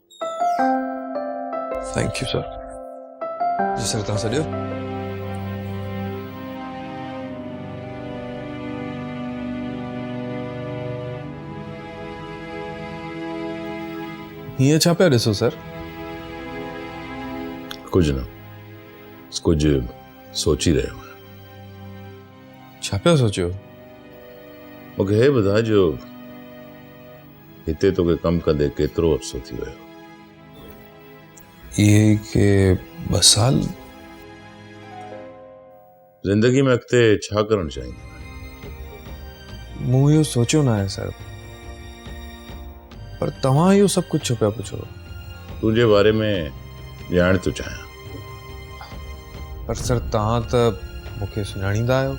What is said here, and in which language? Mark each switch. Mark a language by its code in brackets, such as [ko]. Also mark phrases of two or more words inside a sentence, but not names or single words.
[en] Thank you, sir. [sd] जी सर तव्हां सॾियो हीअं छा पिया ॾिसो सर [ur] कुछ न कुछ सोच ही रहे हो [sd] छा पिया सोचियो मूंखे हे ॿुधाए जो हिते तोखे कमु कंदे केतिरो अफ़सो थी वियो ये के 2 साल ज़िंदगी में अॻिते छा करणु चाहींदो मूं इहो सोचियो न आहे सर पर तव्हां इहो सभु कुझु छो पिया पुछो तुंहिंजे बारे में ॼाण थो चाहियां पर सर तव्हां त मूंखे सुञाणींदा आहियो